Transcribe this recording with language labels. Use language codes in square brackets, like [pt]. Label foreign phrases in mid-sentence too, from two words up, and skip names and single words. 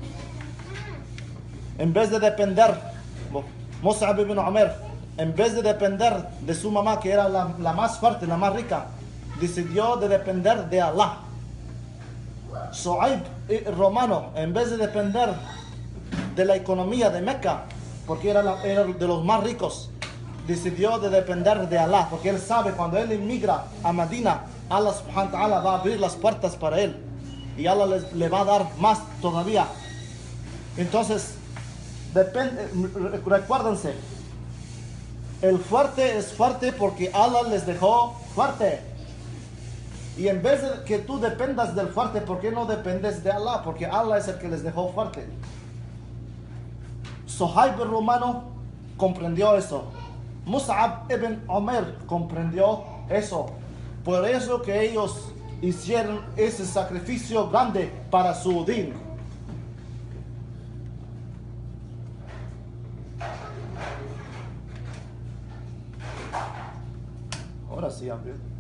[es] En vez de depender, Mus'ab ibn Umair, en vez de depender de su mamá, que era la más fuerte, la más rica, decidió de depender de Allah. Suhaib Romano, en vez de depender de la economía de Mecca, porque era de los más ricos, decidió de depender de Allah, porque él sabe cuando él inmigra a Medina, Allah [ar] سبحانه وتعالى [es] va a abrir las puertas para él y Allah le va a dar más todavía. Entonces, recuérdense, el fuerte es fuerte porque Allah les dejó fuerte. Y en vez de que tú dependas del fuerte, ¿por qué no dependes de Allah? Porque Allah es el que les dejó fuerte. Suhaib el Romano comprendió eso. Mus'ab ibn Umair comprendió eso. Por eso que ellos hicieron ese sacrificio grande para su din. Ahora sí, abrió.